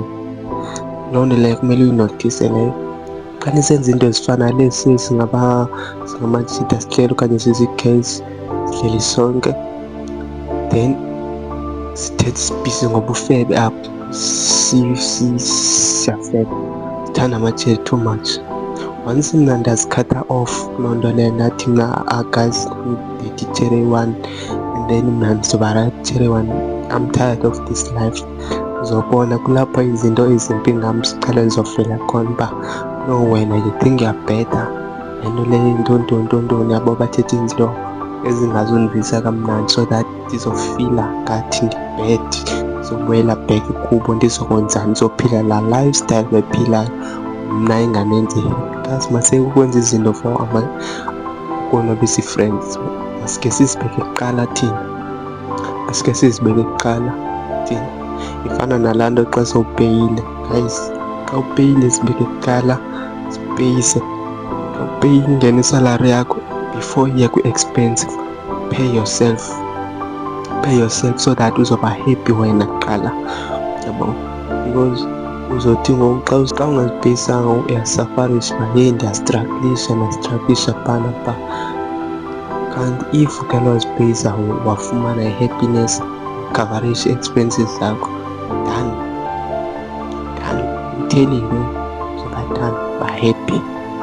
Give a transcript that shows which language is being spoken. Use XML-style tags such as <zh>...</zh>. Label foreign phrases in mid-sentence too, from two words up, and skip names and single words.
<xh>Loo nto leyo kumele uyinotise leyo. Xa nisenza iinto ezifana nesi singamajita sihleli okanye sizii-girls sihleli sonke, then sithethe sibhizi ngobufebe apho siyafeba, sithanda amatsheri</xh> <en>too much.</en> <xh>Once mna ndazikhatha off kuloo nto leyo ndathi mna guys ndithi itsheri eyi-one and then mna ndizoba rayithi itsheri eyi-one,</xh> <en>I'm tired of this life.</en> <xh>Uzobona kulapho izinto ezimbi ngam ziqala zizofela khona uba no wena</xh> <en>you think you're better.</en> <xh>Le nto leyo ntontontoni yabo bathetha izinto ezingazundivisa kamnandi</xh> <en>so that</en> <xh>ndizofila ngathi ndi-bad, ndizobuyela back kubo ndizokwenza ndizophila laa lifestyle bephilayo mna ingandenzi. Guys, mase ukwenza izinto for ukonwabisa ii-friends, masike sizibeke kuqala thina, masike sizibeke kuqala thina. Ifana nalaa nto xa sowupeyile, guys, xa upeyile zibeke kuqala, zipeyise. Xa upeyile ingene isalari yakho before iye kwi-expensive,</xh> <en>pay yourself so that</en> <xh>uzoba happy wena kuqala, yabo. Because uzothi ngoku xa ungazipeyisanga uyasafarisha uba heyi ndiyastraglisha phana phaa. Kanti if ukhe wazipeyisa wafumana i-happiness, ukhavarisha ii-expenses zakho,</xh> <en>done, I'm telling you,</en> <xh>uzoba done, uba happy.</xh>